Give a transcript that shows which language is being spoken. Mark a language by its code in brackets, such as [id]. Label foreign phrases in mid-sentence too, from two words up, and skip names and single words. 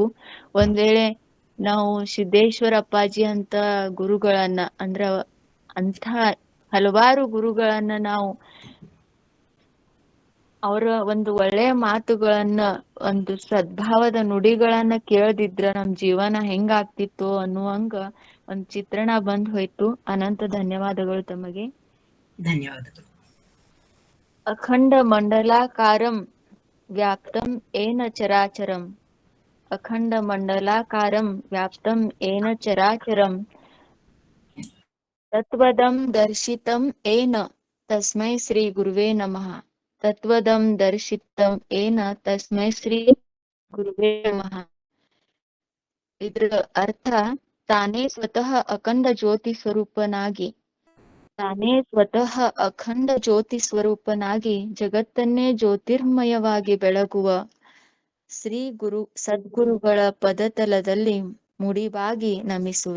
[kn] ಒಂದ್ ವೇಳೆ ನಾವು ಸಿದ್ದೇಶ್ವರ ಅಪ್ಪಾಜಿ ಅಂತ ಗುರುಗಳನ್ನ ಅಂದ್ರ ಅಂಥ ಹಲವಾರು ಗುರುಗಳನ್ನ ನಾವು ಅವರ ಒಂದು ಒಳ್ಳೆಯ ಮಾತುಗಳನ್ನ, ಒಂದು ಸದ್ಭಾವದ ನುಡಿಗಳನ್ನ ಕೇಳದಿದ್ರ ನಮ್ ಜೀವನ ಹೆಂಗಾಗ್ತಿತ್ತು ಅನ್ನುವಂಗ ಒಂದ್ ಚಿತ್ರಣ ಬಂದ್ ಹೋಯ್ತು. ಅನಂತ ಧನ್ಯವಾದಗಳು ತಮಗೆ. ಧನ್ಯವಾದಗಳು. [sa] ಅಖಂಡ ಮಂಡಲಾಕಾರಂ ವ್ಯಾಪ್ತಂ ಏನ ಚರಾಚರಂ. ಅಖಂಡ ಮಂಡಲಾಕಾರಂ ವ್ಯಾಪ್ತಂ ಏನ ಚರಾಚರಂ. ತತ್ವದಂ ದರ್ಶಿತಂ ಏನ ತಸ್ಮೈ ಶ್ರೀ ಗುರುವೇ ನಮಃ. ತತ್ವದಂ ದರ್ಶಿತಂ ಏನ ತಸ್ಮೈ ಶ್ರೀ ಗುರುವೇ ನಮಃ. [kn] ಇದ್ರ ಅರ್ಥ ತಾನೇ ಸ್ವತಃ ಅಖಂಡ ಜ್ಯೋತಿ ಸ್ವರೂಪನಾಗಿ, ತಾನೇ ಸ್ವತಃ ಅಖಂಡ ಜ್ಯೋತಿ ಸ್ವರೂಪನಾಗಿ ಜಗತ್ತನ್ನೇ ಜ್ಯೋತಿರ್ಮಯವಾಗಿ ಬೆಳಗುವ ಶ್ರೀ ಗುರು ಸದ್ಗುರುಗಳ ಪದತಲದಲ್ಲಿ ಮುಡಿಬಾಗಿ ನಮಿಸುವೆ.